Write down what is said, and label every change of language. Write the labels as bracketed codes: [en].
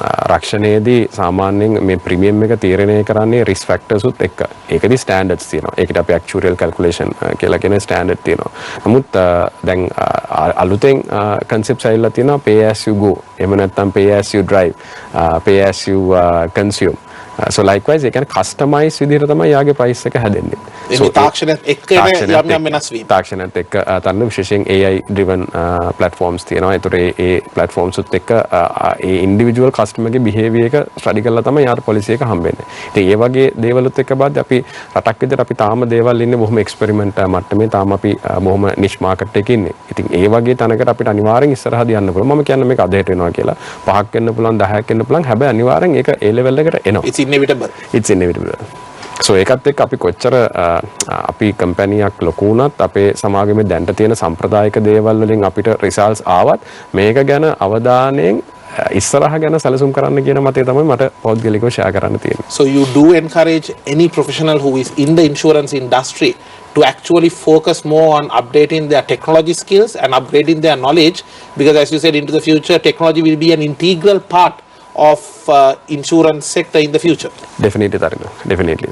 [si] රක්ෂණයේදී සාමාන්‍යයෙන් මේ ප්‍රීමියම් එක තීරණය කරන්නේ රිස්ක් ෆැක්ටර්ස් උත් එක්ක. ඒකදී ස්ටෑන්ඩඩ්ස් තියෙනවා. ඒකට අපි ඇක්චුරියල් කැල්කියුලේෂන් කියලා කියන ස්ටෑන්ඩඩ් තියෙනවා. නමුත් දැන් අලුතෙන් කන්සෙප්ට්ස් ඇවිල්ලා තියෙනවා [en] pay as you go. [si] එහෙම නැත්නම් [en] pay as you drive, pay as you consume. So likewise [si] ඒ කියන්නේ කස්ටමයිස් විදිහට තමයි යාගේ ප්‍රයිස් එක හැදෙන්නේ. මේ තාක්ෂණයත් එක්ක යම් වෙනස් වීම. තාක්ෂණයත් එක්ක තන්න විශේෂයෙන් [en] AI driven platforms [si] තියෙනවා. ඒතර ඒ platforms උත් එක්ක ඒ individual customer ගේ behavior එක study කරලා තමයි යාට policy එක හම්බෙන්නේ. ඉතින් ඒ වගේ දේවලුත් එක්ක බාද්ද අපි රටක් විදිහට අපි තාම දේවල් ඉන්නේ බොහොම experiment මට්ටමේ. තාම අපි බොහොම niche market එකේ ඉන්නේ. ඉතින් ඒ වගේ තැනකට අපිට අනිවාර්යෙන් ඉස්සරහට යන්න පුළුවන්. මම කියන්නේ මේක අදයට වෙනවා කියලා. 5ක් වෙන්න පුළුවන් 10ක් වෙන්න පුළුවන්. හැබැයි අනිවාර්යෙන් ඒක ඒ level එකට එනවා. [en] It's inevitable. [si] So ඒකත් එක්ක අපි කොච්චර අපි කම්පැනියක් ලොකු වුණත් අපේ සමාගමේ දැන්ට තියෙන සම්ප්‍රදායික දේවල් වලින් අපිට රිසල්ට්ස් ආවත් මේක ගැන අවධානයෙන් ඉස්සරහ ගැන සැලසුම් කරන්න කියන මතය තමයි මට පෞද්ගලිකව ෂෙයා කරන්න තියෙන්නේ. [en] So you do encourage any professional who is in the insurance industry to actually focus more on updating their technology skills and upgrading their knowledge, because as you said, into the future technology will be an integral part of insurance sector in the future. Definitely, Tarina. Definitely.